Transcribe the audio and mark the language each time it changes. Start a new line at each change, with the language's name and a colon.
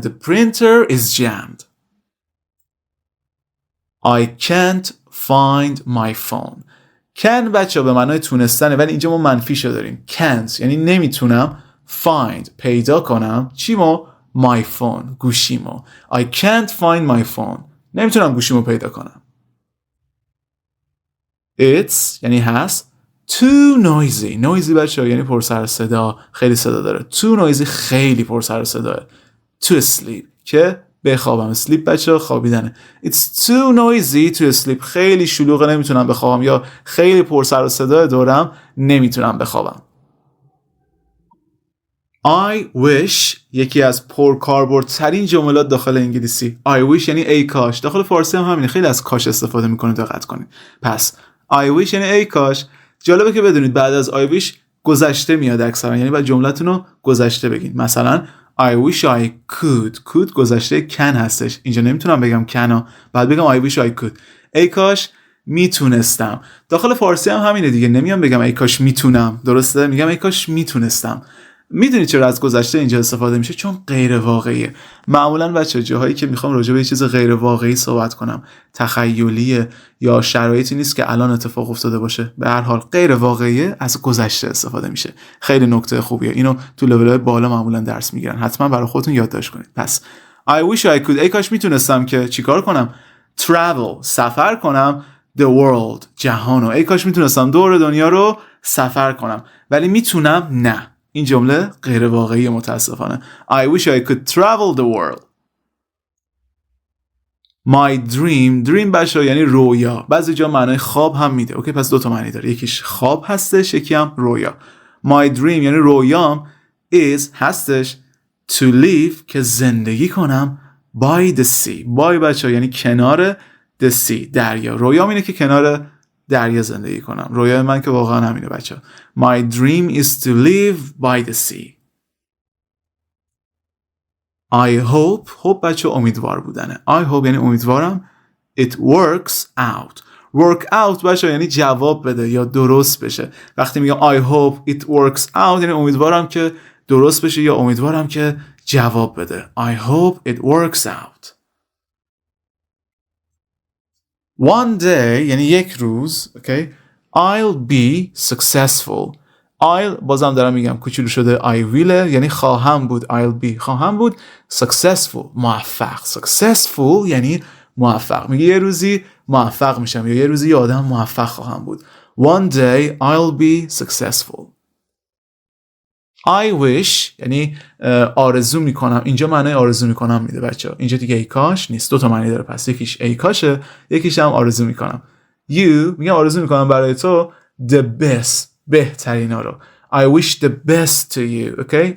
English: The printer is jammed. I can't find my phone.
Persian: can بچه به معنای تونستنه، ولی اینجا ما منفیشو داریم. can't یعنی نمیتونم. find پیدا کنم. چیمو؟ my phone گوشیمو.
English: I can't find my phone
Persian: نمیتونم گوشیمو پیدا کنم. It's یعنی هست.
English: Too noisy.
Persian: noisy بچه یعنی پر سر صدا، خیلی صدا داره.
English: Too noisy
Persian: خیلی پر سر صداه.
English: To sleep
Persian: که بخوابم. sleep بچه خوابیدنه.
English: It's too noisy to sleep
Persian: خیلی شلوغه نمیتونم بخوابم، یا خیلی پر سر صدا دورم نمیتونم بخوابم.
English: I wish
Persian: یکی از پرکاربردترین جملات داخل انگلیسی.
English: I wish
Persian: یعنی ای کاش. داخل فارسی هم همینه، خیلی از کاش استفاده میکنه، دقت کنید. پس
English: I wish
Persian: یعنی ای کاش. جالبه که بدونید بعد از I wish گذشته میاد اکثرا، یعنی بعد جملتون رو گذشته بگین. مثلا
English: I wish I could
Persian: گذشته can هستش. اینجا نمیتونم بگم can، بعد بگم
English: I wish I could.
Persian: ای کاش میتونستم. داخل فارسی هم همینه دیگه، نمیام بگم ای کاش میتونم، درسته؟ میگم ای کاش میتونستم. میدونید چرا از گذشته اینجا استفاده میشه؟ چون غیر واقعیه. معمولا بچه جاهایی که میخوام راجع به یه چیز غیر واقعی صحبت کنم، تخیلیه یا شرایطی نیست که الان اتفاق افتاده باشه، به هر حال غیر واقعیه، از گذشته استفاده میشه. خیلی نکته خوبیه. اینو تو لول‌های بالا معمولا درس میگیرن، حتما برای خودتون یادداشت کنید. پس
English: I wish I could
Persian: ای کاش میتونستم که چیکار کنم؟ travel سفر کنم
English: the world
Persian: جهانو. ای کاش میتونستم دور دنیا رو سفر کنم، ولی میتونم؟ نه. این جمله غیر واقعی متاسفانه.
English: I wish I could travel the world.
Persian: My dream بچه یعنی رویا. بعضی جا معنای خواب هم میده. اوکی، پس 2 تا معنی داره، یکیش خواب هستش، یکی هم رویا.
English: My dream
Persian: یعنی رویام is هستش
English: to live
Persian: که زندگی کنم
English: by the sea.
Persian: by بچه یعنی کنار
English: the sea
Persian: دریا. رویام اینه که کنار دریا زندگی کنم. رویای من که واقعا همینه بچه.
English: My dream is to live by the sea. I hope
Persian: بچه امیدوار بودنه. I hope یعنی امیدوارم.
English: It works out.
Persian: work out بچه یعنی جواب بده یا درست بشه. وقتی میگم
English: I hope it works out
Persian: یعنی امیدوارم که درست بشه یا امیدوارم که جواب بده.
English: I hope it works out. One day
Persian: یعنی یک روز.
English: okay? I'll be successful.
Persian: I'll بازم دارم میگم کوچولو شده
English: I will
Persian: یعنی خواهم بود.
English: I'll be
Persian: خواهم بود. Successful موفق. Successful یعنی موفق. میگه یه روزی موفق میشم یا یه روزی یه آدم موفق خواهم بود.
English: One day I'll be successful.
Persian: I wish یعنی آرزو میکنم. اینجا معنی آرزو میکنم میده بچه. اینجا دیگه ای کاش نیست، 2 تا معنی داره. پس یکیش ای کاشه، یکیش هم آرزو میکنم. You میگم آرزو میکنم برای تو
English: the best
Persian: بهترینا رو.
English: I wish the best to you. okay?